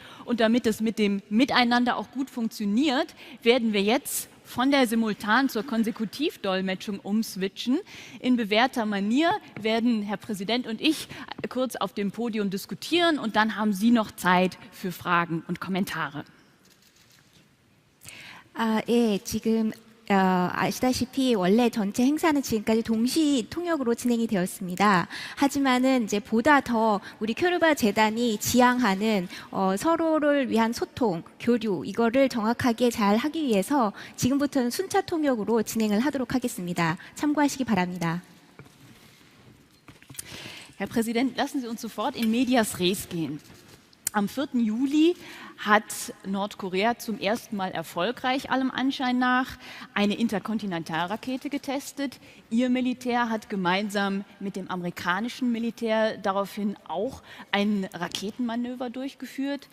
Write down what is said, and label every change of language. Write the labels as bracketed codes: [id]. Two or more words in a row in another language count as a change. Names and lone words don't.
[de] Und damit es mit dem Miteinander auch gut funktioniert, werden wir jetzt von der Simultan- zur Konsekutivdolmetschung umswitchen. In bewährter Manier werden Herr Präsident und ich kurz auf dem Podium diskutieren und dann haben Sie noch Zeit für Fragen und Kommentare. [ko] 예, 지금 아시다시피 원래 전체 행사는 지금까지 동시 통역으로 진행이 되었습니다. 하지만은 이제 보다 더 우리 큐르바 재단이 지향하는 서로를 위한 소통, 교류 이거를 정확하게 잘 하기 위해서 지금부터는 순차 통역으로 진행을 하도록 하겠습니다. 참고하시기 바랍니다. [de] Herr Präsident, lassen Sie uns sofort [la] in medias res [de] gehen. Am 4. Juli hat Nordkorea zum ersten Mal erfolgreich, allem Anschein nach, eine Interkontinentalrakete getestet. Ihr Militär hat gemeinsam mit dem amerikanischen Militär daraufhin auch ein Raketenmanöver durchgeführt.